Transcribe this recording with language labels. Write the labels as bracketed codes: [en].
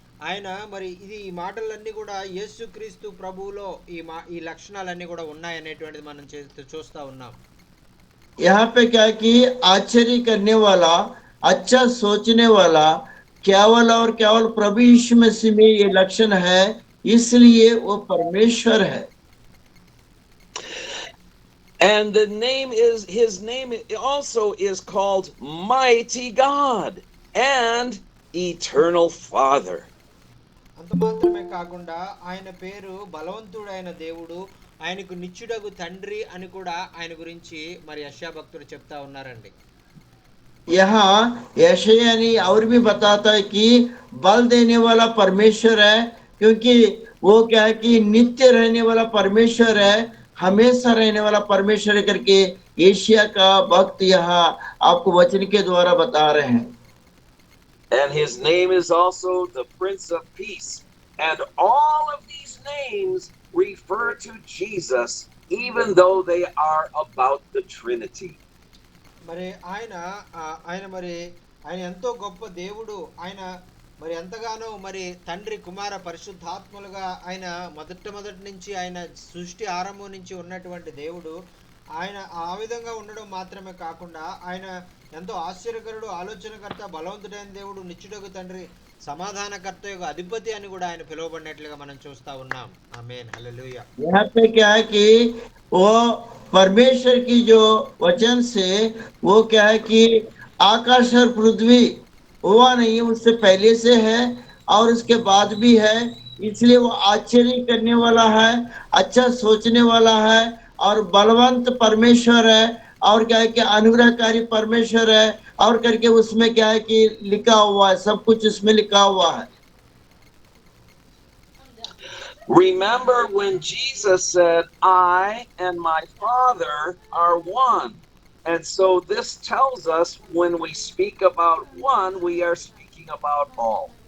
[te] ఆయన మరి ఈ మాటలన్నీ కూడా యేసుక్రీస్తు ప్రభువులో ఈ లక్షణాలన్నీ కూడా ఉన్నాయనేటువంటిది మనం చూస్తా ఉన్నాం. [hi] यहाँ पे क्या कि आश्चर्य करने वाला, अच्छा सोचने वाला, केवल और केवल प्रभु यीशु मसीह में ये लक्षण है, इसलिए वो परमेश्वर है। [en] And his name also is called Mighty God and Eternal Father. [te] అంత మాత్రమే కాకుండా ఆయన పేరు బలవంతుడైన దేవుడు, ఆయనకు నిత్యుడగు తండ్రి అని కూడా ఆయన గురించి మరి యెషయా భక్తుడు చెప్తా ఉన్నారండి. [hi] यहाँ यशायाह और भी बताता है कि बल देने वाला परमेश्वर है, क्योंकि वो क्या है कि नित्य रहने वाला परमेश्वर है, हमेशा रहने वाला परमेश्वर है करके एशिया का भक्त यहाँ आपको वचन के द्वारा बता रहे हैं। [en] And his name is also the Prince of Peace. And all of these names refer to Jesus, even though they are about the Trinity. [te] మరి ఆయన ఆయన మరి ఆయన ఎంతో గొప్ప దేవుడు. ఆయన మరి ఎంతగానో మరి తండ్రి కుమార పరిశుద్ధాత్మలుగా ఆయన మొదటి నుంచి ఆయన సృష్టి ఆరంభం నుంచి ఉన్నటువంటి దేవుడు. ఆయన ఆ విధంగా ఉండడం మాత్రమే కాకుండా ఆయన ఎంతో ఆశ్చర్యకరుడు, ఆలోచనకర్త, బలవంతుడైన దేవుడు, నిత్యుడగు తండ్రి, సమాధానకర్త యొక్క అధిపతి అని కూడా ఆయన పిలువబడినట్లుగా మనం చూస్తా ఉన్నాం. ఆమేన్, హల్లెలూయా. [hi] यहाँ पे क्या है कि वो परमेश्वर की जो वचन से वो क्या है कि आकाश और पृथ्वी हुआ नहीं, उससे पहले से है और उसके बाद भी है, इसलिए वो आश्चर्य करने वाला है, अच्छा सोचने वाला है और बलवंत परमेश्वर है और क्या है कि अनुग्रहकारी परमेश्वर है और करके उसमें क्या है कि लिखा हुआ है, सब कुछ उसमें लिखा हुआ है। [en] Remember when Jesus said, I and my Father are one. And so this tells us when we speak about one, we are speaking about all.